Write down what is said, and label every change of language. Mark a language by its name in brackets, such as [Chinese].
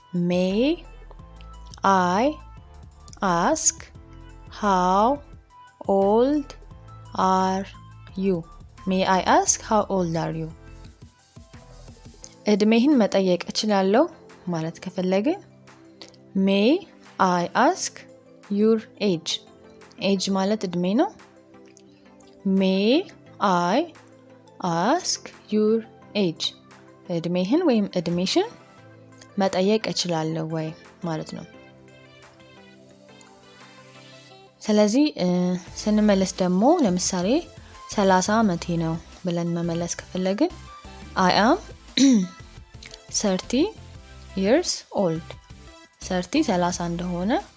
[English] may I ask how old are you? may I ask how old are you? [Amharic] እድሜህን መጠየቅ እችላለሁ ማለት ከፈለግን [English] may I ask your age? age [Amharic] ማለት እድሜ ነው። [English] may I ask your age? [Amharic] እድሜህን ወይም እድሜሽን መጠየቅ እችላለሁ ወይ ማለት ነው። ስለዚህ ስንመለስ ደግሞ ለምሳሌ 30 ዓመቴ ነው ብለን መመለስ ከፈለግን [English] I am 30 years old። [Amharic] 30 እንደሆነ